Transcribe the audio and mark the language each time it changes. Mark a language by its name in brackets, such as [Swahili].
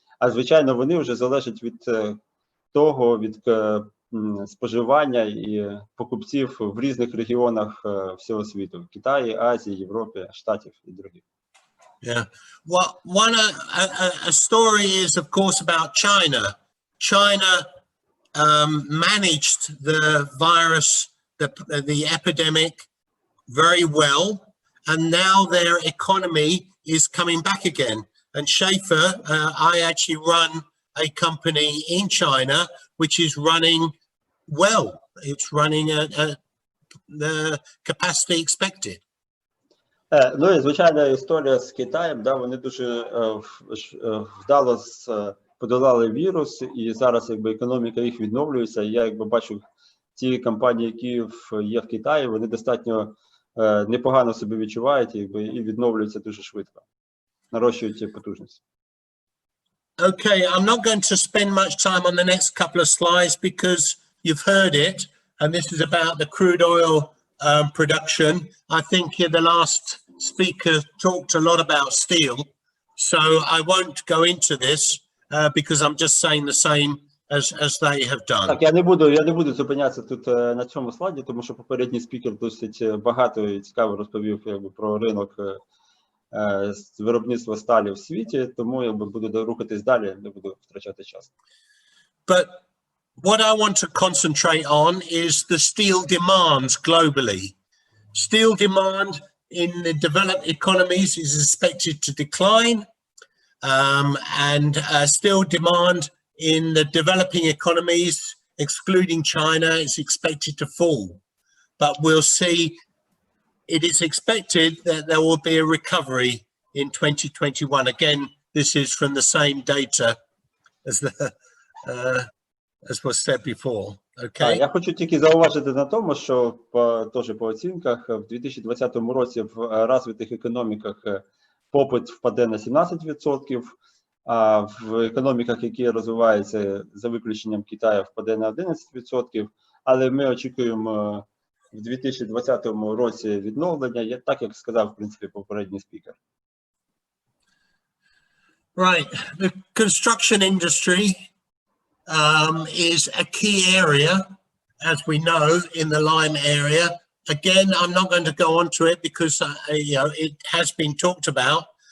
[Ukrainian] А, звичайно, вони вже залежать від того, від споживання і покупців в різних регіонах всього світу: в Китаї, Азії, Європі, Штатів і других. [English] Yeah. Well, a story is, of course, about China. China managed the virus, the epidemic, very well, and now their economy is coming back again. And Schaefer, I actually run a company in China which is running well. It's running at the capacity expected. [Ukrainian] Ну і, звичайно, історія з Китаєм, да, вони дуже вдало подолали вірус, і зараз якби економіка їх відновлюється. Я якби бачу ті компанії, які є в Китаї, вони достатньо непогано себе відчувають якби, і відновлюються дуже швидко, нарощують потужність. [English] Okay, I'm not going to spend much time on the next couple of slides because you've heard it, and this is about the crude oil production. I think the last speaker talked a lot about steel, so I won't go into this because I'm just saying the same as they have done. [Ukrainian] Так, я не буду зупинятися тут на цьому слайді, тому що попередній спікер досить багато і цікаво розповів про ринок виробництва сталі в світі, тому буду рухатись далі, не буду втрачати час. [English] But what I want to concentrate on is the steel demands globally. Steel demand in the developed economies is expected to decline, and steel demand in the developing economies, excluding China, is expected to fall. But we'll see, it is expected that there will be a recovery in 2021. Again, this is from the same data as was said before. Okay. [Ukrainian] Я хочу тільки зауважити на тому, що теж по оцінках в 2020 році в розвитих економіках попит впаде на 17%, а в економіках, які розвиваються за виключенням Китаю, впаде на 11%, але ми очікуємо в 2020 році відновлення, так як сказав, в принципі, попередній спікер. [English] Right, the construction industry is a key area, as we know, in the Lyme area. Again, I'm not going to go on to it because it has been talked about.